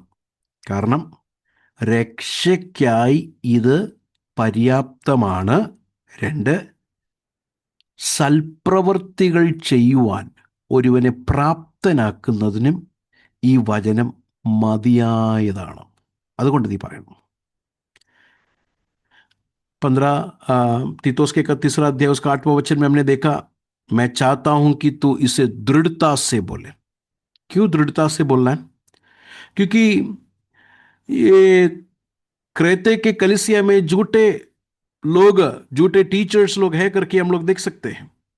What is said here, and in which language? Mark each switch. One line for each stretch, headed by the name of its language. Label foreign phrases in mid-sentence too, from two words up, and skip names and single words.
Malayalam: കാരണം രക്ഷയ്ക്കായി ഇത് പര്യാപ്തമാണ്. 2, സൽപ്രവൃത്തികൾ ചെയ്യുവാൻ ഒരുവനെ പ്രാപ്തനാക്കുന്നതിനും ഈ വചനം മതിയായതാണ്. അതുകൊണ്ട് നീ പറയണം.
Hindi: 15 तीतुस के 31 अध्याय उसका 8वां वचन में हमने देखा, मैं चाहता हूं कि तू इसे दृढ़ता से बोले। क्यों दृढ़ता से बोलना है? क्योंकि ये क्रेते के कलीसिया में झूठे लोग, झूठे टीचर्स लोग है करके हम लोग देख सकते हैं।